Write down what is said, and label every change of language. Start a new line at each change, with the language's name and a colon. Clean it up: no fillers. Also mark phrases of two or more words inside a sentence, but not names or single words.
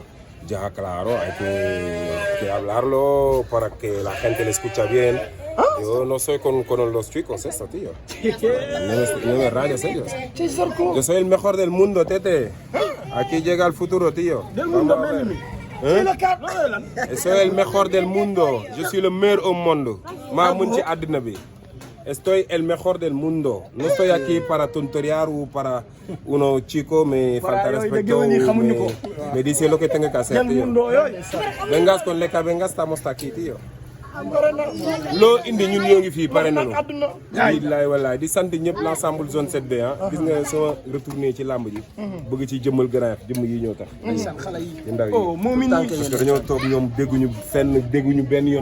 Spanish: Ya, claro, hay que hablarlo para que la gente le escucha bien. Yo no soy con los chicos, esto, tío. No me rayes ellos. Yo soy el mejor del mundo, tete. Aquí llega el futuro, tío. Del mundo, soy el mejor del mundo. Yo soy el mejor au mundo.
Wolof: Maa mun ci àddina bi.
Spanish: Estoy el mejor del mundo. No estoy aquí para tonterear o para uno chico me falta respeto. Me dice lo que tengo que hacer, tío. Vengas con leca, vengas, estamos aquí, tío.
Wolof: loo indi ñun ñoo ngi fii pare nañu. billaay wallaay di sant ñëpp l'ensemble zone 7B ah. gis nga sama retourné ci làmb ji. bëgg ci jëmmal Grand Yoff jëmm yi ñëw tax. xale yi ndaw yi
French: parce que
Wolof: dañoo toog ñoom dégguñu benn yoon.